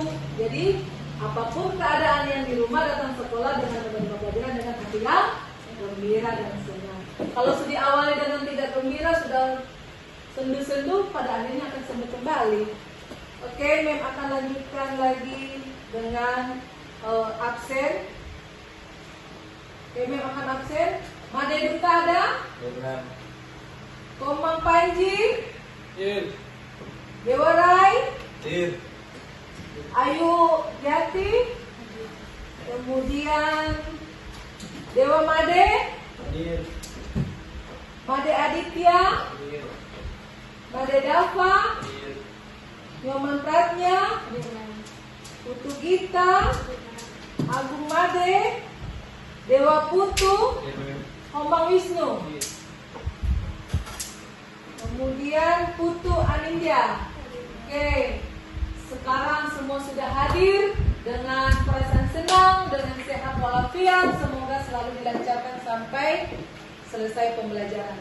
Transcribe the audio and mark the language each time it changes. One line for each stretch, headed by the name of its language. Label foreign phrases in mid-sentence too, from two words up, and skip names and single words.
Indonesian: Jadi apapun keadaan yang di rumah, datang sekolah dengan menerima pelajaran dengan hati yang gembira dan senang. Kalau sudah awalnya dengan tidak gembira, sudah sendu-sendu, pada akhirnya akan sembuh kembali. Oke, Mem akan lanjutkan lagi dengan absen. Oke, Mem akan absen. Made Duta ada? Komang Panji? Dewa Rai? Ayu Yati? Kemudian Dewa Made? Made Aditya? Made Dava? Nyoman Pratnya? Putu Gita? Agung Made? Dewa Putu? Hombang Wisnu? Kemudian Putu Anindya. Oke, sekarang semua sudah hadir dengan perasaan senang, dengan sehat walafiat. Semoga selalu dilancarkan sampai selesai pembelajaran.